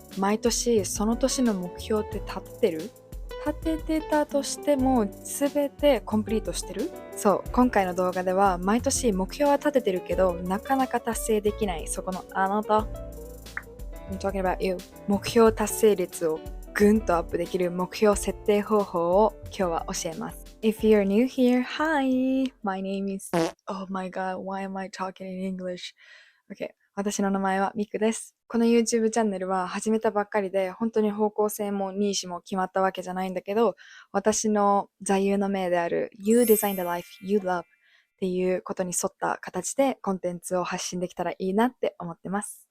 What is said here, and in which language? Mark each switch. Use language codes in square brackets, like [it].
[ja] 毎年その年の目標って立ってる？立ててたとしても全てコンプリートしてる？そう、今回の動画では毎年目標は立ててるけどなかなか達成できないそこのあなた。 [en] I'm talking about you. [ja] 目標達成率をぐんとアップできる目標設定方法を今日は教えます。 [en] If you're new here, hi! My name is... Oh my god, why am I talking in English? [ja] Okay. 私の名前はミクです。この YouTube チャンネルは始めたばっかりで本当に方向性もニーシも決まったわけじゃないんだけど、私の座右の銘である [en] You design the life you love [ja] っていうことに沿った形でコンテンツを発信できたらいいなって思ってます。